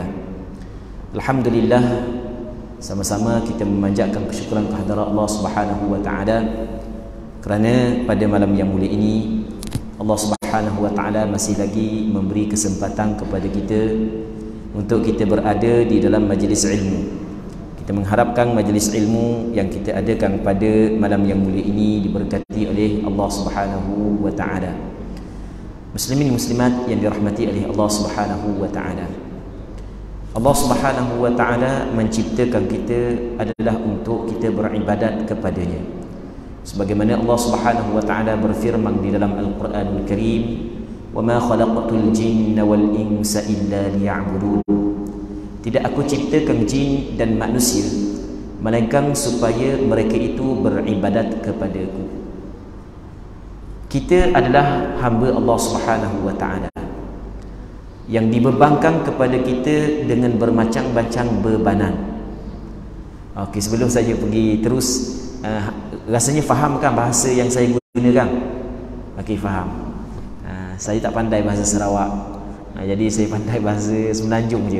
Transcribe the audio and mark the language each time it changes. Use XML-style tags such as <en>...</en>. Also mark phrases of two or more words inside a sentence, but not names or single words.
<ms>Alhamdulillah, sama-sama kita memanjatkan kesyukuran kehadirat Allah</ms> <ar>سبحانه وتعالى</ar> <ms>kerana pada malam yang mulia ini Allah</ms> <ar>سبحانه وتعالى</ar> <ms>masih lagi memberi kesempatan kepada kita untuk kita berada di dalam majlis ilmu. Kita mengharapkan majlis ilmu yang kita adakan pada malam yang mulia ini diberkati oleh Allah</ms> <ar>سبحانه وتعالى.</ar> <ms>Muslimin muslimat yang dirahmati oleh Allah</ms> <ar>سبحانه وتعالى.</ar> <ms>Allah</ms> <ar>سبحانه وتعالى</ar> <ms>menciptakan kita adalah untuk kita beribadat kepadanya. Sebagaimana Allah</ms> <ar>سبحانه وتعالى</ar> <ms>berfirman di dalam Al-Qur'anul Karim,</ms> <ar>"وما خلقت الجن والإنس إلا ليعبدون."</ar> <ms>Tidak aku ciptakan jin dan manusia melainkan supaya mereka itu beribadat kepadaku. Kita adalah hamba Allah</ms> <ar>سبحانه وتعالى</ar> <ms>yang dibebankan kepada kita dengan bermacam-macam bebanan. Okey, sebelum saya pergi terus, rasanya faham kan bahasa yang saya gunakan? Okey, faham. Saya tak pandai bahasa Sarawak, jadi saya pandai bahasa Semenanjung je.</ms>